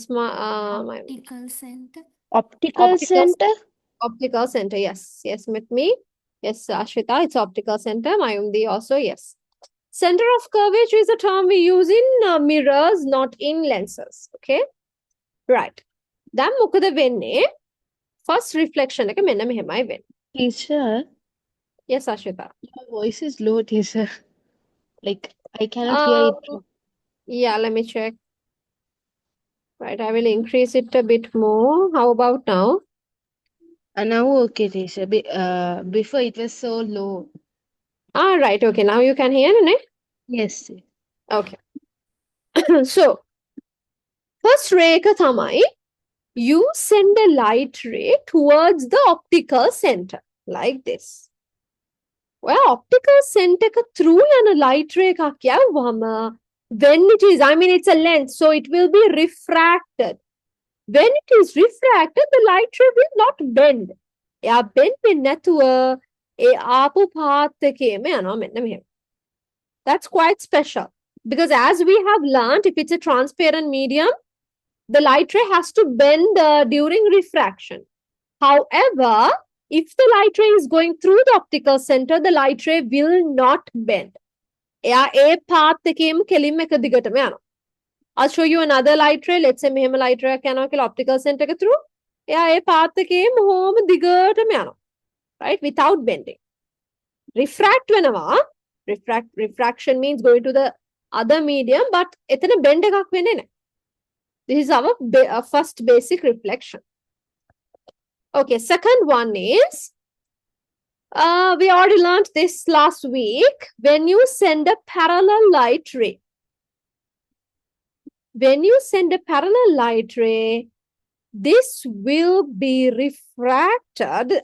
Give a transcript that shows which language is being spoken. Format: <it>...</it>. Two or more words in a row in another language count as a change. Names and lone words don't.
<en>Optical center. Optical center. Optical center, yes. Yes, with me. Yes, Ashwita, it's optical center. Mayumdi also, yes. Center of curvature is a term we use in mirrors, not in lenses. Okay? Right.</en> <si>දැන් මොකද වෙන්නේ?</si> <en>First reflection</en> <si>එක මෙන්න මෙහෙමයි වෙන්නේ.</si> <en>Teacher, Yes, Ashwita. your voice is low, teacher. Like, I cannot hear it. Yeah, let me check. Right, I will increase it a bit more. How about now? Now okay, teacher. Before it was so low. Right, okay. Now you can hear it. Yes. Okay. So, first ray</en> <si>එක තමයි</si> <en>you send a light ray towards the optical center like this. Well, optical center එක through යන light ray</en> <si>එකක් යවුවම</si> <en>when it is, I mean, it's a lens, so it will be refracted. When it is refracted, the light ray will not bend.</en> <si>එයා bend වෙන්නේ නැතුව ඒ ආපු path එකේම යනවා මෙන්න මෙහෙම.</si> <en>That's quite special because as we have learned, if it's a transparent medium, the light ray has to bend during refraction. However, if the light ray is going through the optical center, the light ray will not bend.</en> <si>එයා ඒ path එකේම කෙලින්ම එක දිගටම යනවා.</si> <en>I'll show you another light ray. Let's say</en> <si>මෙහෙම</si> <en>light ray</en> <si>එකක් යනවා කියලා</si> <en>optical center</en> <si>එක through. එයා ඒ path එකේම බොහොම දිගටම යනවා.</si> <en>Right? Without bending. Refract වෙනවා. Refraction means going to the other medium, but</en> <si>එතන bend එකක් වෙන්නේ නැහැ.</si> <en>This is our first basic reflection. Okay, second one is, we already learned this last week. When you send a parallel light ray, this will be refracted.</en>